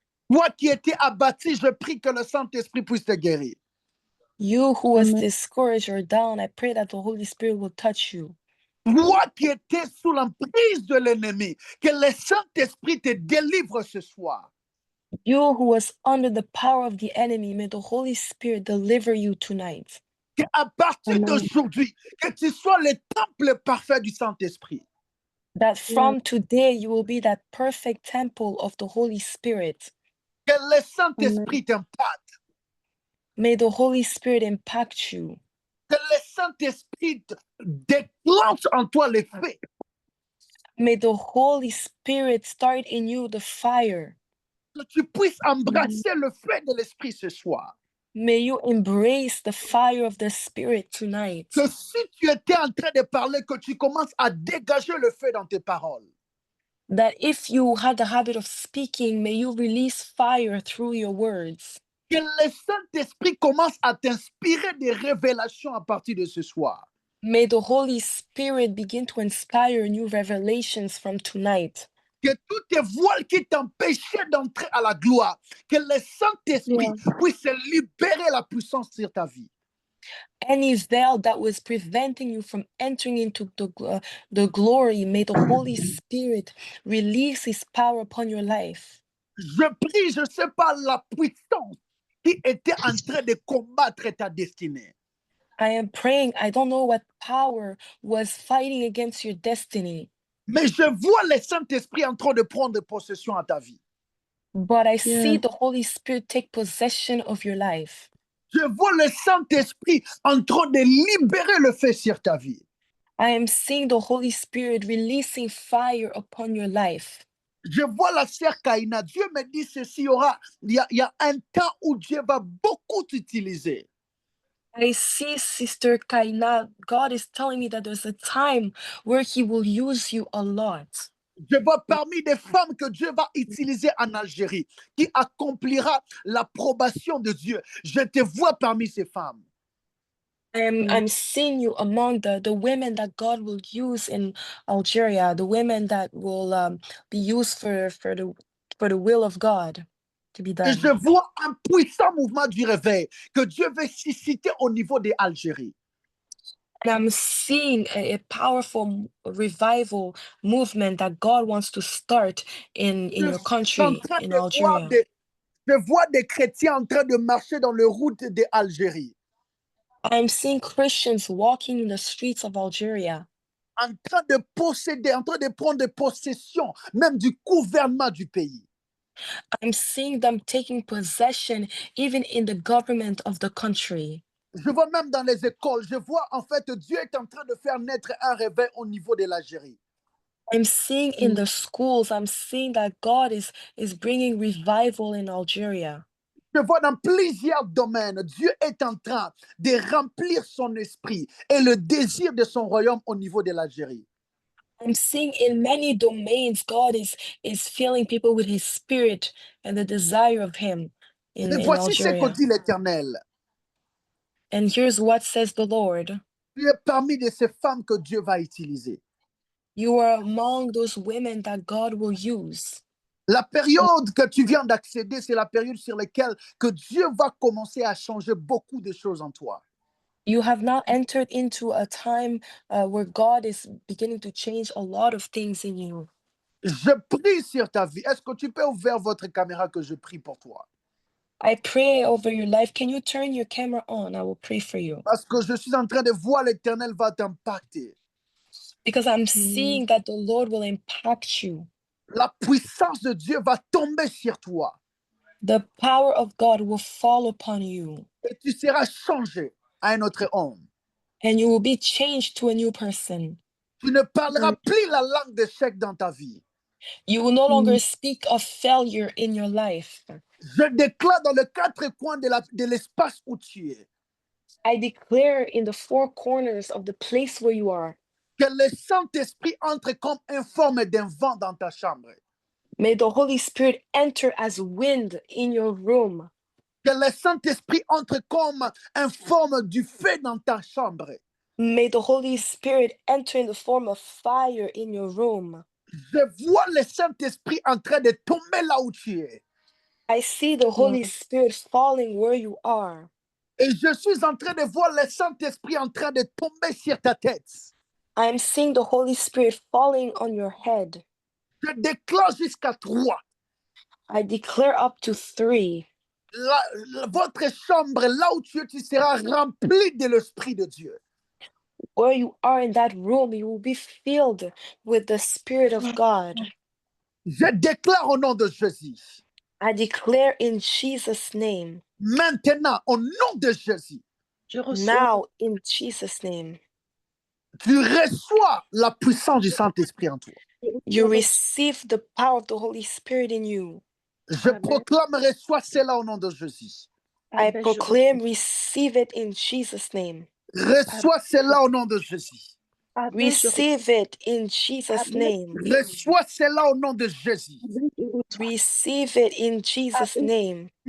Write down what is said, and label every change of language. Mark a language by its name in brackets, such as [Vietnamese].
[French] Toi qui étais abattu, je prie que le Saint-Esprit puisse te guérir. [English] You who was discouraged or down, I pray that the Holy Spirit will touch you. [French] Toi qui étais sous l'emprise de l'ennemi, que le Saint-Esprit te délivre ce soir. [English] You who was under the power of the enemy, may the Holy Spirit deliver you tonight. [French] Qu'à partir d'aujourd'hui, que tu sois le temple parfait du Saint-Esprit. [English] That from today you will be that perfect temple of the Holy Spirit. [French] Que le Saint-Esprit t'impacte. [English] May the Holy Spirit impact you. [French] Que le Saint-Esprit déclenche en toi les feux. [English] May the Holy Spirit start in you the fire. [French] Que tu puisses embrasser le feu de l'Esprit ce soir. [English] May you embrace the fire of the Spirit tonight. [French] Que si tu étais en train de parler, que tu commences à dégager le feu dans tes paroles. [English] That if you had the habit of speaking, may you release fire through your words. [French] Que le Saint-Esprit commence à t'inspirer des révélations à partir de ce soir. [English] May the Holy Spirit begin to inspire new revelations from tonight. [French] Que tous tes voiles qui t'empêchaient d'entrer à la gloire, que le Saint-Esprit puisse libérer la puissance sur ta vie. [English] Any veil that was preventing you from entering into the glory, may the Holy Spirit release His power upon your life. [French] Je prie, je ne sais pas la puissance qui était en train de combattre ta destinée. [English] I am praying, I don't know what power was fighting against your destiny. [French] Mais je vois le Saint-Esprit en train de prendre possession à ta vie. [English] But I see the Holy Spirit take possession of your life. [French] Je vois le Saint-Esprit en train de libérer le feu sur ta vie. [English] I am seeing the Holy Spirit releasing fire upon your life. [French] Je vois la sœur Kaina. Dieu me dit ceci, il y a un temps où Dieu va beaucoup t'utiliser. [English] I see Sister Kaina. God is telling me that there's a time where He will use you a lot. [French] Je vois parmi des femmes que Dieu va utiliser en Algérie, qui accomplira l'approbation de Dieu. Je te vois parmi ces femmes. [English] I'm seeing you among the women that God will use in Algeria, the women that will be used for the will of God to be [French] Et [English] done. [French] je vois un puissant mouvement du réveil que Dieu veut susciter au niveau de l'Algérie. [English] And I'm seeing a powerful revival movement that God wants to start in your country, in Algeria. [French] Je vois des chrétiens en train de marcher dans les routes d'Algérie. [English] I'm seeing Christians walking in the streets of Algeria. [French] En train de posséder, en train de prendre possession même du gouvernement du pays. [English] I'm seeing them taking possession even in the government of the country. [French] Je vois même dans les écoles, je vois en fait Dieu est en train de faire naître un réveil au niveau de l'Algérie. [English] I'm seeing in the schools, I'm seeing that God is bringing revival in Algeria. [French] Je vois dans plusieurs domaines, Dieu est en train de remplir son esprit et le désir de son royaume au niveau de l'Algérie. [English] I'm seeing in many domains, God is filling people with His Spirit and the desire of Him in [French] Voici ce que [English] Algeria. [French] dit l'Éternel. [English] And here's what says the Lord. [French] Tu es parmi de ces femmes que Dieu va utiliser. [English] You are among those women that God will use. [French] La période que tu viens d'accéder, c'est la période sur laquelle que Dieu va commencer à changer beaucoup de choses en toi. [English] You have now entered into a time where God is beginning to change a lot of things in you. [French] Je prie sur ta vie. Est-ce que tu peux ouvrir votre caméra que je prie pour toi? [English] I pray over your life. Can you turn your camera on? I will pray for you. [French] Parce que je suis en train de voir l'Éternel va t'impacter. [English] Because I'm seeing that the Lord will impact you. [French] La puissance de Dieu va tomber sur toi. [English] The power of God will fall upon you. [French] Et tu seras changé à un autre homme. [English] And you will be changed to a new person. [French] Tu ne parleras plus la langue d'échec dans ta vie. [English] You will no longer speak of failure in your life. [French] Je déclare dans les quatre coins de l'espace où tu es [English] I declare in the four corners of the place where you are, [French] que le Saint-Esprit entre comme une forme d'un vent dans ta chambre. [English] may the Holy Spirit enter as wind in your room. [French] Que le Saint-Esprit entre comme une forme du feu dans ta chambre. [English] May the Holy Spirit enter in the form of fire in your room. [French] Je vois le Saint-Esprit en train de tomber là où tu es. [English] I see the Holy Spirit falling where you are. [French] Et je suis en train de voir le Saint-Esprit en train de tomber sur ta tête. [English] I am seeing the Holy Spirit falling on your head. [French] Je déclare jusqu'à 3. [English] I declare up to 3. [French] Votre chambre, là où tu es, tu seras rempli de l'Esprit de Dieu. [English] Where you are in that room, you will be filled with the Spirit of God. [French] Je déclare au nom de Jésus. [English] I declare in Jesus' name. [French] Maintenant, au nom de Jésus. [English] Now, in Jesus' name. [French] Tu reçois la puissance du Saint-Esprit en toi. [English] You receive the power of the Holy Spirit in you. [French] Je proclame, reçois cela au nom de Jésus. [English] I proclaim, receive it in Jesus' name. [French] Reçois cela au nom de Jésus. [English] Receive it in Jesus' name. [French] Reçois cela au nom de Jésus. [English] Receive it in Jesus' name.